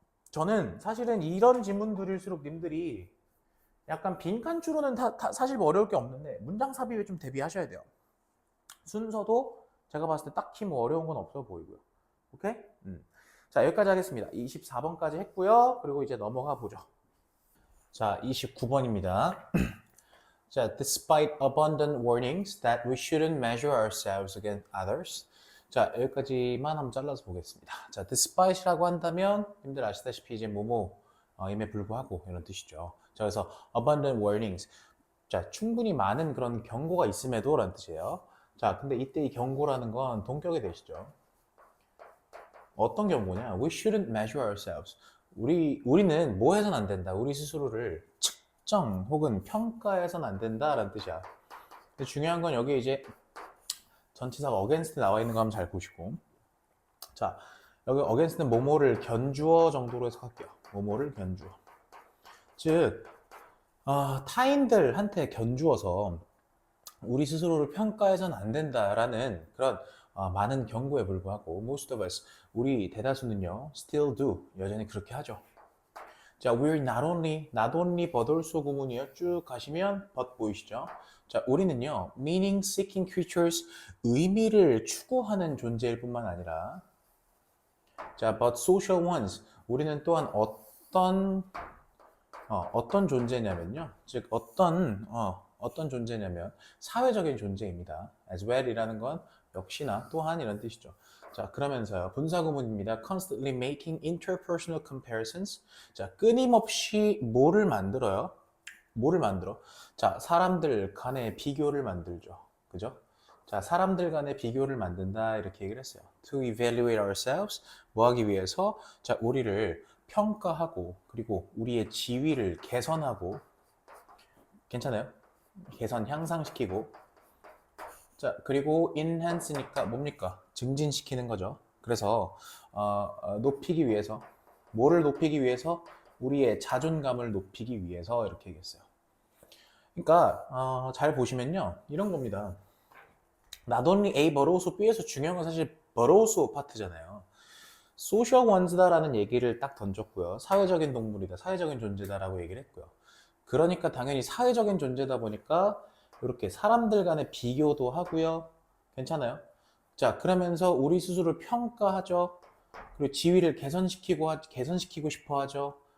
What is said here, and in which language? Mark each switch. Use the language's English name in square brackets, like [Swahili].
[Korean] 저는 사실은 이런 지문들일수록 님들이 약간 빈칸추로는 사실 뭐 어려울 게 없는데 문장 삽입에 좀 대비하셔야 돼요. 순서도 제가 봤을 때 딱히 뭐 어려운 건 없어 보이고요. 오케이? 자, 여기까지 하겠습니다. 24번까지 했고요. 그리고 이제 넘어가 보죠. 자, 29번입니다. [English] 자, despite abundant warnings that we shouldn't measure ourselves against others. [Korean] 자, 여기까지만 한번 잘라서 보겠습니다. 자, despite이라고 한다면 님들 아시다시피 이제 임에 불구하고 이런 뜻이죠. 자, 그래서 abundant warnings. 자, 충분히 많은 그런 경고가 있음에도 라는 뜻이에요. 자, 근데 이때 이 경고라는 건 동격이 되시죠. 어떤 경고냐? [English] We shouldn't measure ourselves. [Korean] 우리는 뭐 해서는 안 된다. 우리 스스로를 측정 혹은 평가해서는 안 된다라는 뜻이야. 근데 중요한 건 여기 이제 전치사가 against 나와 있는 거 한번 잘 보시고. 자, 여기 against는 뭐뭐를 견주어 정도로 해석할게요. 뭐뭐를 견주어. 즉, 타인들한테 견주어서 우리 스스로를 평가해서는 안 된다라는 그런 많은 경고에 불구하고 [English] most of us, [Korean] 우리 대다수는요, [English] still do, [Korean] 여전히 그렇게 하죠. 자, [English] we're not only but also [Korean] 구문이요. 쭉 가시면 but 보이시죠? 자, 우리는요, [English] meaning seeking creatures, [Korean] 의미를 추구하는 존재일 뿐만 아니라, 자, [English] but social ones, [Korean] 우리는 또한 어떤 존재냐면요. 즉, 어떤 존재냐면, 사회적인 존재입니다. [English] as well [Korean] 이라는 건 역시나 또한 이런 뜻이죠. 자, 그러면서요. 분사구문입니다. [English] constantly making interpersonal comparisons. [Korean] 자, 끊임없이 뭐를 만들어요? 뭐를 만들어? 자, 사람들 간의 비교를 만들죠. 그죠? 자, 사람들 간의 비교를 만든다 이렇게 얘기를 했어요. [English] To evaluate ourselves. [Korean] 뭐 하기 위해서? 자, 우리를 평가하고 그리고 우리의 지위를 개선하고 괜찮아요? 개선 향상시키고 자, 그리고 enhance니까 뭡니까? 증진시키는 거죠. 그래서 높이기 위해서 뭐를 높이기 위해서? 우리의 자존감을 높이기 위해서 이렇게 얘기했어요. 그러니까 잘 보시면요. 이런 겁니다. [English] Not only A but also B에서 [Korean] 중요한 건 사실 [English] but also [Korean] 파트잖아요. [English] social ones [Korean] 다라는 얘기를 딱 던졌고요. 사회적인 동물이다, 사회적인 존재다라고 얘기를 했고요. 그러니까 당연히 사회적인 존재다 보니까 이렇게 사람들 간의 비교도 하고요. 괜찮아요? 자, 그러면서 우리 스스로를 평가하죠. 그리고 지위를 개선시키고 싶어 하죠.